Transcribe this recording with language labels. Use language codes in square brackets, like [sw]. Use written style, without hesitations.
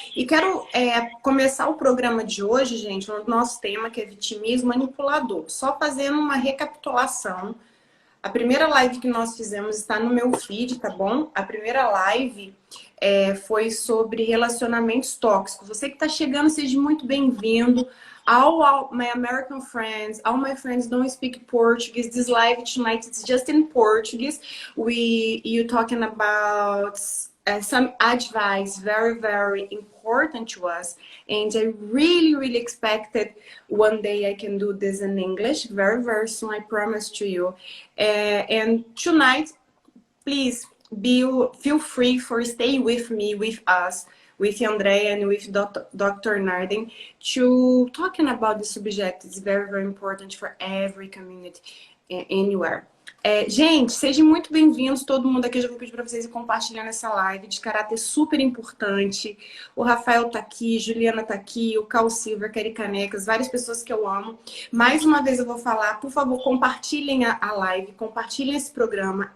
[pt] E quero começar o programa de hoje, gente, o nosso tema que é vitimismo manipulador. Só fazendo uma recapitulação. A primeira live que nós fizemos está no meu feed, tá bom? A primeira live foi sobre relacionamentos tóxicos. Você que está chegando, seja muito bem-vindo. [en] All my American friends, all my friends don't speak Portuguese. This live tonight it's just in Portuguese. You talking about some advice, very, very important to us. And I really expected one day I can do this in English. Very, very soon, I promise to you. And tonight, please feel free for stay with me, with us, with Andrea and with Dr. Narden to talking about the subject. It's very, very important for every community anywhere. [pt] Gente, sejam muito bem-vindos, todo mundo aqui. Eu já vou pedir para vocês compartilhando essa live de caráter super importante. O Rafael tá aqui, Juliana tá aqui, o Cal Silver, Keri Canecas, várias pessoas que eu amo. Mais uma vez eu vou falar, por favor, compartilhem a live, compartilhem esse programa.